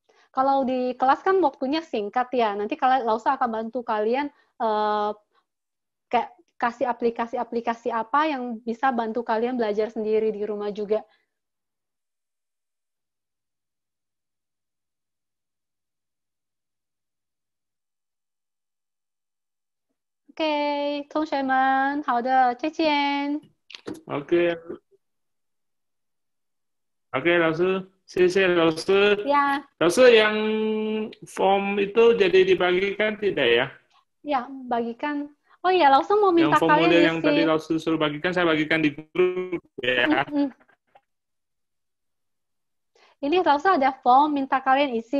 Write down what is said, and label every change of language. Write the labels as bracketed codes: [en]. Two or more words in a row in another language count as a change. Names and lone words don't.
[id] Kalau di kelas kan waktunya singkat ya. Nanti Lausa akan bantu kalian kayak kasih aplikasi-aplikasi apa yang bisa bantu kalian belajar sendiri di rumah juga. Oke, [zh] 同学们，好的，再见。 [id] Oke, oke, [zh] 老师，谢谢老师。 [id] Ya, 老师 yang form itu jadi dibagikan tidak ya? ya, bagikan. Oh iya, Lausa mau minta Yang formulir kalian yang tadi isi. langsung suruh bagikan, saya bagikan di grup ya. Ini Lausa ada form minta kalian isi.